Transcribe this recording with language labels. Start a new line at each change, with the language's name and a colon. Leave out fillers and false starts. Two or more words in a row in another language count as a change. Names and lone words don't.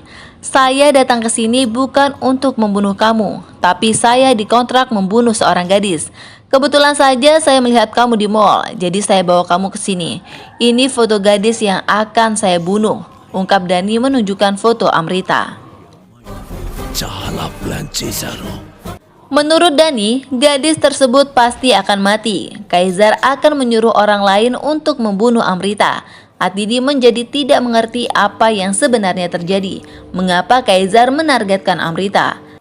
Indonesian: Saya datang ke sini bukan untuk membunuh kamu, tapi saya dikontrak membunuh seorang gadis. Kebetulan saja saya melihat kamu di mall, jadi saya bawa kamu ke sini. Ini foto gadis yang akan saya bunuh, ungkap Dani menunjukkan foto Amrita.
Telugu: చాలా ప్లాన్ చేశారు.
Indonesian: Menurut Dani, gadis tersebut pasti akan mati. Kaizar akan menyuruh orang lain untuk membunuh Amrita. Atidi menjadi tidak mengerti apa yang sebenarnya terjadi. Mengapa Kaizar menargetkan Amrita?